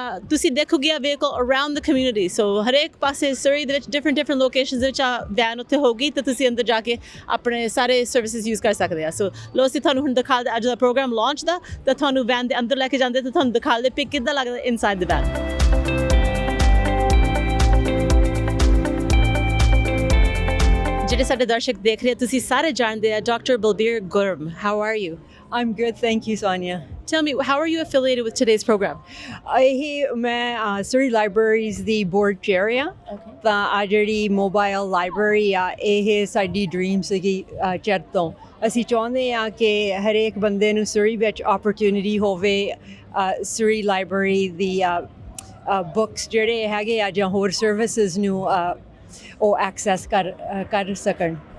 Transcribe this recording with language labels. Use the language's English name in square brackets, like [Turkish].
[Punjabi] ਤੁਸੀਂ ਦੇਖੋਗੇ ਆ ਵਹੀਕਲ [English] around the community [Punjabi] ਸੋ ਹਰੇਕ ਪਾਸੇ ਸਰੀ ਦੇ ਵਿੱਚ ਡਿਫਰੈਂਟ ਲੋਕੇਸ਼ਨਸ ਦੇ ਵਿੱਚ ਆ ਵੈਨ ਉੱਥੇ ਹੋਗੀ ਤਾਂ ਤੁਸੀਂ ਅੰਦਰ ਜਾ ਕੇ ਆਪਣੇ ਸਾਰੇ ਸਰਵਿਸਿਜ਼ ਯੂਜ਼ ਕਰ ਸਕਦੇ ਆ ਸੋ ਲੋ ਅਸੀਂ ਤੁਹਾਨੂੰ ਹੁਣ ਦਿਖਾ ਦੇ ਅੱਜ ਦਾ ਪ੍ਰੋਗਰਾਮ ਲਾਂਚ ਦਾ ਤਾਂ ਤੁਹਾਨੂੰ ਵੈਨ ਦੇ ਅੰਦਰ ਲੈ ਕੇ ਜਾਂਦੇ ਤਾਂ ਤੁਹਾਨੂੰ ਦਿਖਾ ਦੇ ਪਿਕ ਕਿੱਦਾਂ ਲੱਗਦਾ [English] inside the van [Punjabi] ਜਿਹੜੇ ਸਾਡੇ ਦਰਸ਼ਕ ਦੇਖ ਰਹੇ ਤੁਸੀਂ ਸਾਰੇ ਜਾਣਦੇ ਆ doctor Balbir ਗੁਰਮ [English] How are you I'm good, thank you, Sonia. Tell me, how are you affiliated with today's program? [Punjabi] मैं Surrey Libraries ਦੀ board chair ਆ ਤਾਂ ਆ ਜਿਹੜੀ mobile library ਆ ਇਹ ਸਾਡੀ dream ਸੀਗੀ ਚਿਰ ਤੋਂ ਅਸੀਂ ਚਾਹੁੰਦੇ ਆ ਕਿ ਹਰੇਕ ਬੰਦੇ ਨੂੰ Surrey ਵਿੱਚ opportunity ਹੋਵੇ Surrey Library ਦੀ books ਜਿਹੜੇ ਹੈਗੇ ਆ ਜਾਂ ਹੋਰ services ਨੂੰ ਉਹ ਐਕਸੈਸ ਕਰ ਸਕਣ